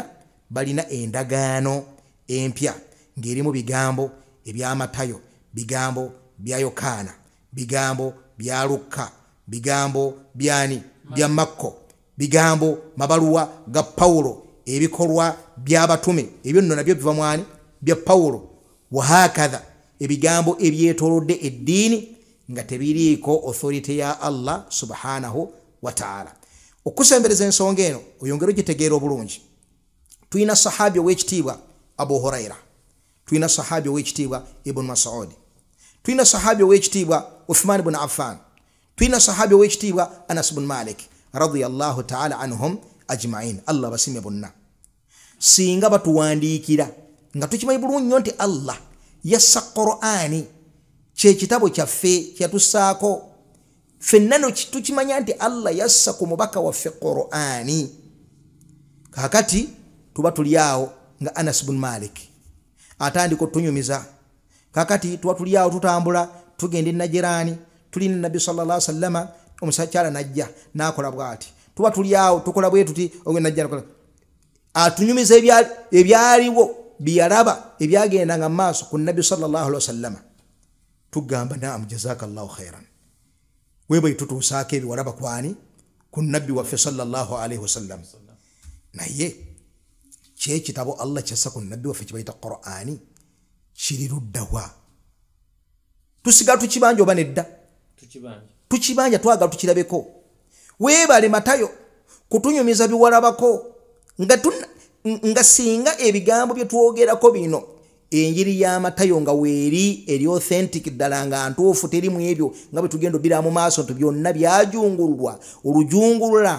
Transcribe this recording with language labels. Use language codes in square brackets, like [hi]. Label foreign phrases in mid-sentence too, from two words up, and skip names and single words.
[lg] Balina endagaano empya ng'erimu bigambo ebya Matayo, bigambo bya Yokaana, bigambo bya Lukka, bigambo byani bya Makko, bigambo mabaluwa ga Pawulo, ebikolwa by'abatume. Ebyo nno nabyo biva mwani? Bya Pawulo. Wahakadha ebigambo ebyetolodde eddiini nga tebiriiko authority ya Allah [ar] سبحانه وتعالى. [lg] Okusembereza ensonga eno oyongere okitegeera obulungi. Tuyina sahabi ow'ekitiibwa Abu Huraira, tuyina sahabi ow'ekitiibwa Ibn Mas'ud, tuyina sahabi ow'ekitiibwa Uthman ibn Affan, tuyina sahabi ow'ekitiibwa Anas ibn Malik [ar] رضي الله تعالى عنهم أجمعين. [lg] Allah basime bonna. Singa batuwandiikira nga tukimanyi bulungi nti Allah yassa Qur'ani kyekitabo kyaffe kyatussaako. Ffenna tukimanya nti Allah yassa ku mubaka waffe Qur'ani. Kakati tuba tuli awo nga Anas ibn Malik atandika otunyumiza. Kakati tuba tuli awo tutambula tugenda Najirani, tuli Nabbi [ar] صلى الله عليه وسلم, [lg] omusakyala najja nakola bwati. Tuba tuli awo tukola bwe tuti najja atunyumiza ebyaliwo byalaba ebyagenda nga maaso ku Nabbi [ar] صلى الله عليه وسلم. [lg] Tugamba naam [ar] جزاك الله خيرا. [lg] Weba itutuusaako ebiwalaba kwani? Ku Nabbi waffe [ar] صلى الله عليه وسلم. [lg] Naye kyekitabo Allah kyassa ku Nabbi waffe kibayita Qur'ani kiri luddawa? Tusigala tukibanja oba nedda? Tukibanja twagala tukirabeko. Weebale Matayo kutunyumiza biwalabako nga singa ebigambo bye twogerako bino enjiri ya Matayo nga weeri eri authentic ddala nga ntuufu terimu ebyo nga bwe tugenda bira mu maaso nti byonna byajungulwa olujungulula.